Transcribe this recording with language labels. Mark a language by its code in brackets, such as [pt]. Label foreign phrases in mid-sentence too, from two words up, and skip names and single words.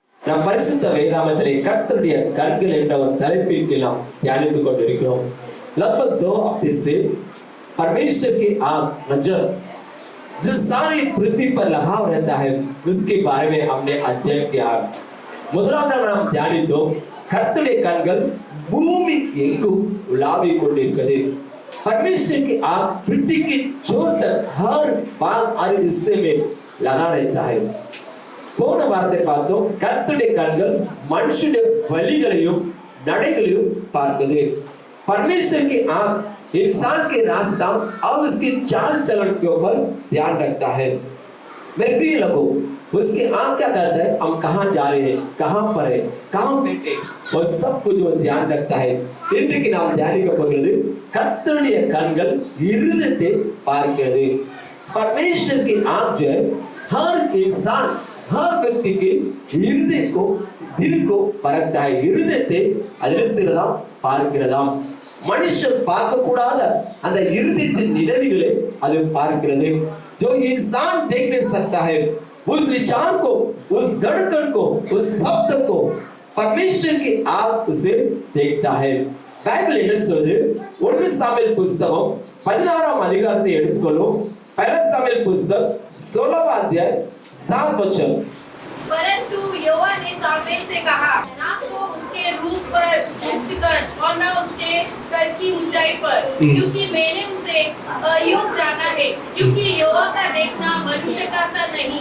[ta] நாம் பரிசுத்த வேதாகமத்திலே கர்த்தருடைய கண்கள் என்ற ஒரு தலைப்பின் கீழ் நாம் தியானித்துக் கொண்டிருக்கிறோம். [hi] लगभग 2 हफ्ते से परमेश्वर की आंख नजर जो सारी पृथ्वी पर लगा रहता है उसके बारे में हमने अध्ययन किया. [ta] முதலாவது நாம் தியானித்தோம் கர்த்தருடைய கண்கள் பூமி எங்கும் உலாவிக் கொண்டிருக்கிறது. [hi] परमेश्वर की आंख पृथ्वी के छोर तक हर भाग हर हिस्से में लगा रहता है. [ta] போன வாரத்தை பார்த்தோம் கர்த்தருடைய கண்கள் மனுஷனுடைய வழிகளையும் நடைகளையும் பார்க்குது. [hi] परमेश्वर की आंख इंसान के रास्ता और उसके चाल चलन के ऊपर ध्यान रखता है. मेरे प्रिय लोगों, उसकी आंख क्या करता है, हम कहाँ जा रहे हैं, कहाँ पर है, कहाँ बैठे, और सब कुछ वो ध्यान रखता है. [ta] இன்றைக்கு நாம் தியானிக்க போகிறது கர்த்தருடைய கண்கள் இருதயத்தை பார்க்கிறது. [hi] परमेश्वर की आंख जो है हर इंसान हर व्यक्ति के हृदय को दिल को परखता है. [ta] இருதயத்தை அதிரசிரதாம் பார்க்கிறதாம். மனுஷன் பார்க்க கூடாத அந்த இருதயத்தின் நினைவுகளை அது பார்க்கிறது. [hi] जो इंसान देख नहीं सकता है उस विचार को, उस धड़कन को, उस शब्द को परमेश्वर की आंख उसे देखता है. [ta] பைபிள் என்ன சொல்லுது? 1 சாமுவேல் புத்தகம் 16ஆம் அதிகாரத்தை எடுத்துக்கொள்ளும். [hi] 1 சாமுவேல் புத்தகம் 16वां अध्याय 7 वचन. परंतु यहोवा ने सामुएल से कहा, ना तो उसके रूप पर दृष्टि कर और ना उसके कर की ऊंचाई पर, क्योंकि मैंने उसे अयोग्य जाना है. क्योंकि यहोवा का देखना मनुष्य का सा नहीं.